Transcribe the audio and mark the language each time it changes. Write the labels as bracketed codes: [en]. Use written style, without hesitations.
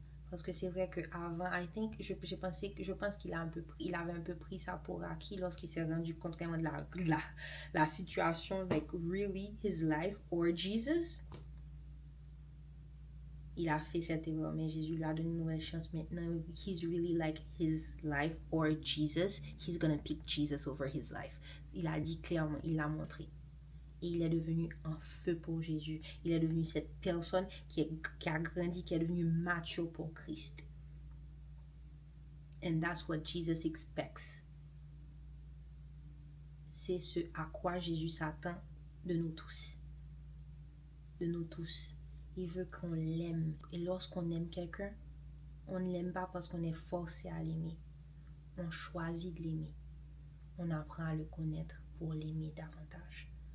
[fr] Parce que c'est vrai qu'avant, je pense qu'il avait un peu pris ça pour acquis lorsqu'il s'est rendu compte vraiment de la situation, [en] like really his life or Jesus. [fr] Il a fait cette erreur, mais Jésus lui a donné une nouvelle chance. [en] Maintenant, he's really like his life or Jesus. He's gonna pick Jesus over his life. [fr] Il a dit clairement, il l'a montré. Et il est devenu un feu pour Jésus. Il est devenu cette personne qui a grandi, qui est devenue mature pour Christ. [en] And that's what Jesus expects. [fr] C'est ce à quoi Jésus s'attend de nous tous. De nous tous. Il veut qu'on l'aime. Et lorsqu'on aime quelqu'un, on ne l'aime pas parce qu'on est forcé à l'aimer. On choisit de l'aimer. On apprend à le connaître pour l'aimer davantage.